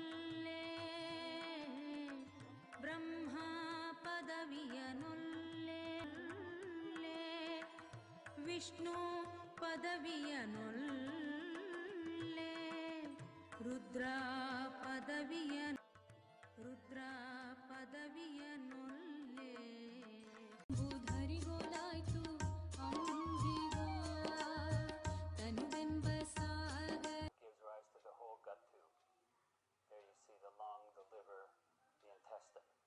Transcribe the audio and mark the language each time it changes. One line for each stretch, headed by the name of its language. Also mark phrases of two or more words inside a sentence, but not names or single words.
Kannada: ಬ್ರಹ್ಮ ಪದವಿಯನುಲ್ಲೆ ವಿಷ್ಣು ಪದವಿಯನೊಲ್ಲೆ ರುದ್ರ ಪದವಿಯನೊಲ್ಲೆ ಬುಧರಿಗೋಲಾಯ್ತು ಅಂಬಿಗ ತನುವೆಂಬ ಸಾಗರ.
English: Gives rise to the whole gut tube. There you see the lung, the liver, the intestine.